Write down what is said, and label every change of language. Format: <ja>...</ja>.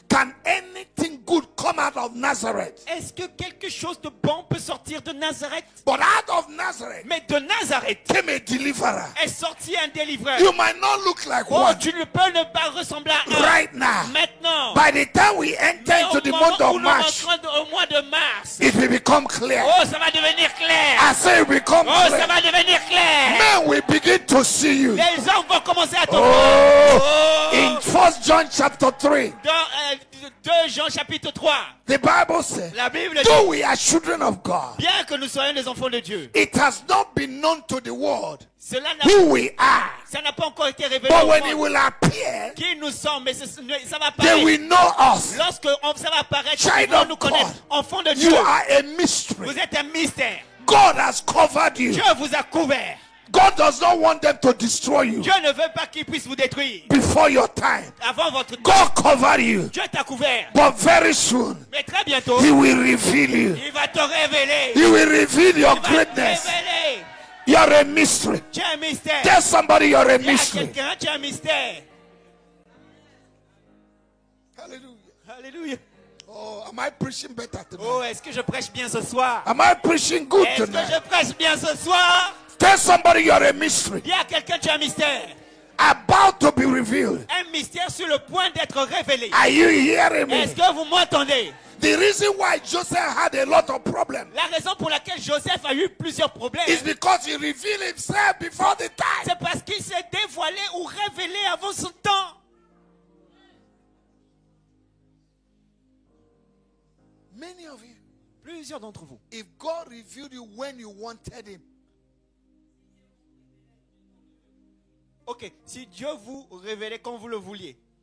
<en>Can anything good come out of Nazareth?</en> <fr>Est-ce que quelque chose de bon peut sortir de Nazareth?</fr> <en>But out of Nazareth,</en> <fr>mais de Nazareth,</fr> <en>came a deliverer.</en> <fr>Est sorti un délivreur.</fr> <en>You might not look like one.</en> <fr>Tu ne peux ne pas ressembler à un.</fr> <en>Right now.</en> <fr>Maintenant.</fr> <en>By the time we enter into the month of March,</en> <fr>au mois de mars,</fr> <en>it will become clear.</en> <fr>Oh, ça va devenir clair.</fr> <en>I say it will become clear.</en> <fr>Ça va devenir clair.</fr> <en>Men will begin to see you.</en> <fr>Les hommes vont commencer à te voir.</fr> <en>In 1 John chapter 3.</en> <fr>Dans 2 Jean chapitre 3.</fr> <en>The Bible says,</en> <fr>la Bible</fr> <en>though we are children of God,</en> <fr>bien que nous soyons des enfants de Dieu,</fr> <en>it has not been known to the world who we are.</en> <fr>Ça n'a pas encore été révélé</fr> <en>but</en> <fr>au</fr> <en>when</en> <fr>monde.</fr> <en>It will appear,</en> <fr>Qui nous sommes, mais ça va</fr> <en>they</en> <fr>apparaître.</fr> <en>will know us.</en> <fr>Lorsque ça va apparaître,</fr> <en>Child</en> <fr>ils vont</fr> <en>of</en> <fr>nous connaître. Enfants de</fr> <en>you</en> <fr>Dieu.</fr> <en>are a mystery.</en> <fr>Vous êtes un mystère.</fr> <en>God has covered you.</en> <fr>Dieu vous a couvert.</fr> <en>God does not want them to destroy you.</en> <fr>Dieu ne veut pas qu'il puisse vous détruire.</fr> <en>Before your time.</en> <fr>Avant votre temps.</fr> <en>God covered you.</en> <fr>Dieu t'a couvert.</fr> <en>But very soon.</en> <fr>Mais très bientôt.</fr> <en>He will reveal you.</en> <fr>Il va te révéler.</fr> <en>He will reveal your greatness. You're a mystery.</en> <fr>Tu es un mystère.</fr> <en>Tell somebody you're a mystery.</en> <fr>Quelqu'un, tu es un mystère. Hallelujah. Hallelujah.</fr> <en>Oh, am I preaching better tonight?</en> <fr>Oh, est-ce que je prêche bien ce soir?</fr> <en>Am I preaching good tonight?</en> <fr>Est-ce que je prêche bien ce soir?</fr> <en>Tell somebody you're a mystery.</en> <fr>Dis à quelqu'un tu es un mystère.</fr> <en>About to be revealed.</en> <fr>Un mystère sur le point d'être révélé.</fr> <en>Are you hearing me?</en> <fr>Est-ce que vous m'entendez?</fr> <en>The reason why Joseph had a lot of problems.</en> <fr>La raison pour laquelle Joseph a eu plusieurs problèmes.</fr> <en>Is because he revealed himself before the time.</en> <fr>C'est parce qu'il s'est dévoilé ou révélé avant son temps.</fr> <en>Many of you.</en> <fr>Plusieurs d'entre vous.</fr> <en>If God revealed you when you wanted him.</en> <fr>Ok, si Dieu vous révélait quand vous le vouliez,</fr>